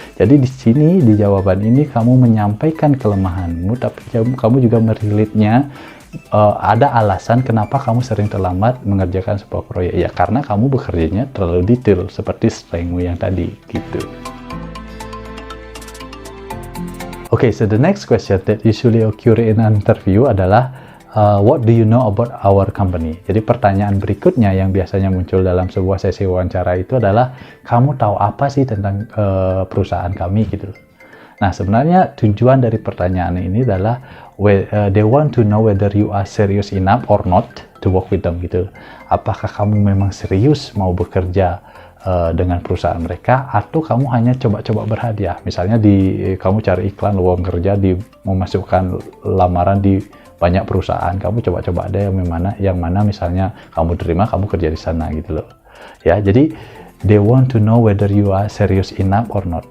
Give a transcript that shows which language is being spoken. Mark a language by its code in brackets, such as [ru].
[id] Jadi di sini, di jawaban ini kamu menyampaikan kelemahanmu, tapi kamu juga merelate-nya. Ada alasan kenapa kamu sering terlambat mengerjakan sebuah proyek, ya karena kamu bekerjanya terlalu detail seperti strengthmu yang tadi, gitu. [en] Okay, so the next question that usually occur in an interview [id] adalah [en] what do you know about our company? [id] Jadi pertanyaan berikutnya yang biasanya muncul dalam sebuah sesi wawancara itu adalah kamu tahu apa sih tentang perusahaan kami, gitu. Nah, sebenarnya tujuan dari pertanyaan ini adalah [en] they want to know whether you are serious enough or not to work with them, [id] gitu. Apakah kamu memang serius mau bekerja dengan perusahaan mereka, atau kamu hanya coba-coba berhadiah. Misalnya kamu cari iklan lowongan kerja, memasukkan lamaran di banyak perusahaan, kamu coba-coba ada yang mana misalnya kamu terima, kamu kerja di sana, gitu loh. Ya, jadi [en] they want to know whether you are serious enough or not.